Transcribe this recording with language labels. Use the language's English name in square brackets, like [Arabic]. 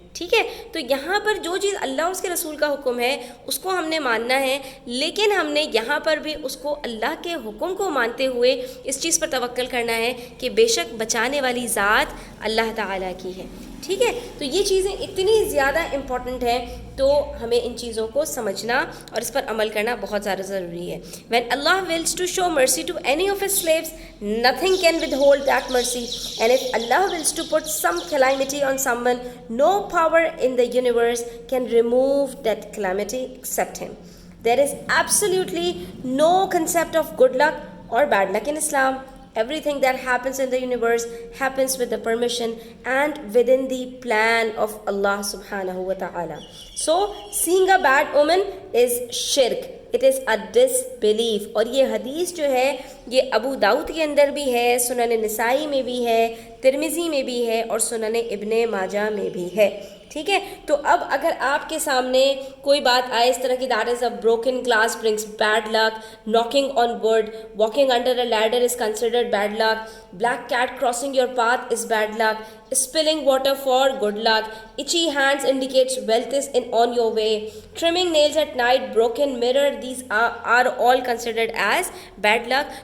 [Urdu] ٹھیک ہے, تو یہاں پر جو چیز اللہ اور اس کے رسول کا حکم ہے اس کو ہم نے ماننا ہے, لیکن ہم نے یہاں پر بھی اس کو اللہ کے حکم کو مانتے ہوئے اس چیز پر توکل کرنا ہے کہ بے شک بچانے والی ذات اللہ تعالیٰ کی ہے. ٹھیک ہے, تو یہ چیزیں اتنی زیادہ امپورٹنٹ ہیں, تو ہمیں ان چیزوں کو سمجھنا اور اس پر عمل کرنا بہت زیادہ ضروری ہے. [English] When Allah wills to show mercy to any of His slaves, nothing can withhold that mercy. And if Allah wills to put some calamity on someone, no power in the universe can remove that calamity except Him. There is absolutely no concept of good luck or bad luck in Islam. Everything that happens in the universe happens with the permission and within the plan of Allah subhanahu wa ta'ala. So, seeing a bad omen is shirk. It is a disbelief. [Urdu] اور یہ حدیث جو ہے یہ ابو داؤد کے اندر بھی ہے, سنن نسائی میں بھی ہے, ترمذی میں بھی ہے اور سنن ابن ماجہ میں بھی ہے. ٹھیک ہے, تو اب اگر آپ کے سامنے کوئی بات آئے اس طرح کی, [English] That is a broken glass brings bad luck, knocking on wood, walking under a ladder is considered bad luck, black cat crossing your path is bad luck, spilling water for good luck, itchy hands indicates wealth is on your way, trimming nails at night, broken mirror, these are all considered as bad luck.